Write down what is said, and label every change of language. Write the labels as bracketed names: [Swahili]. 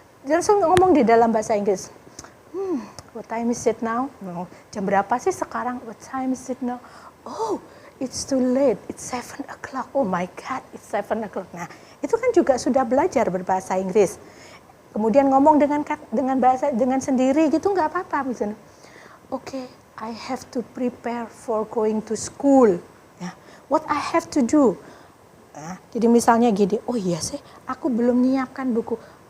[Indonesian] Langsung ngomong di dalam bahasa Inggris. [English] What time is it now? [Indonesian] Jam berapa sih sekarang? [English] What time is it now? Oh, it's too late. It's 7 o'clock. Oh my God, it's 7 o'clock. [Indonesian] Nah, itu kan juga sudah belajar berbahasa Inggris. Kemudian ngomong dengan sendiri gitu nggak apa-apa misalnya. [English] Okay, I have to prepare for going to school. Ya, what I have to do. [Indonesian] Nah, jadi misalnya gini, oh iya sih, aku belum menyiapkan buku.